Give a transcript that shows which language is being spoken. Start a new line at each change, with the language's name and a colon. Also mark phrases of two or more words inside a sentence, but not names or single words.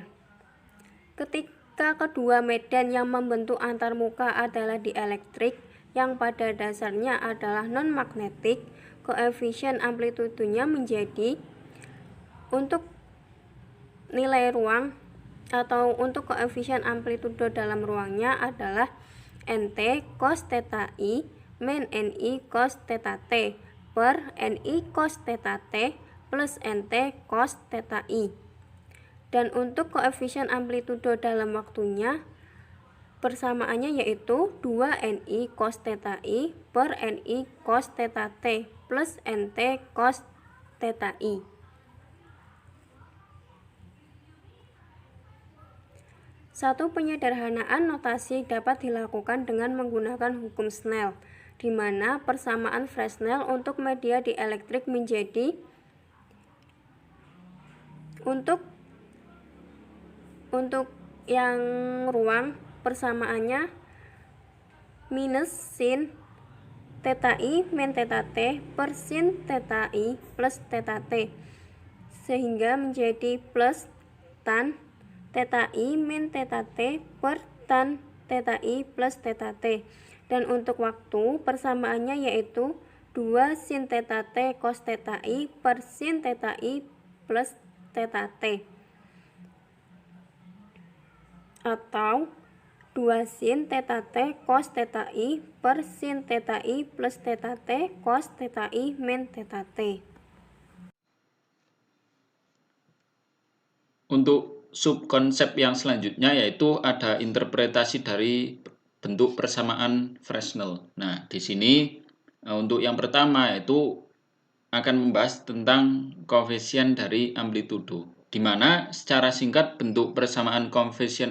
Indonesian: Ketika kedua medan yang membentuk antarmuka adalah dielektrik yang pada dasarnya adalah non-magnetik, koefisien amplitudenya menjadi untuk nilai ruang atau untuk koefisien amplitudo dalam ruangnya adalah Nt cos theta I min Ni cos theta T per Ni cos theta T plus Nt cos theta I. Dan untuk koefisien amplitudo dalam waktunya persamaannya yaitu 2Ni cos theta I per Ni cos theta T plus Nt cos theta I. Satu penyederhanaan notasi dapat dilakukan dengan menggunakan hukum Snell, di mana persamaan Fresnel untuk media dielektrik menjadi untuk yang ruang persamaannya minus sin theta I min theta T per sin theta I plus theta T, sehingga menjadi plus tan theta I min theta T per tan theta I plus theta T. Dan untuk waktu persamaannya yaitu 2 sin theta T cos theta I per sin theta I plus theta T, atau 2 sin theta T cos theta I per sin theta I plus theta T cos theta I min theta T. Untuk subkonsep yang selanjutnya yaitu ada interpretasi dari bentuk persamaan Fresnel. Nah, di sini untuk yang pertama yaitu akan membahas tentang koefisien dari amplitudo, di mana secara singkat bentuk persamaan koefisien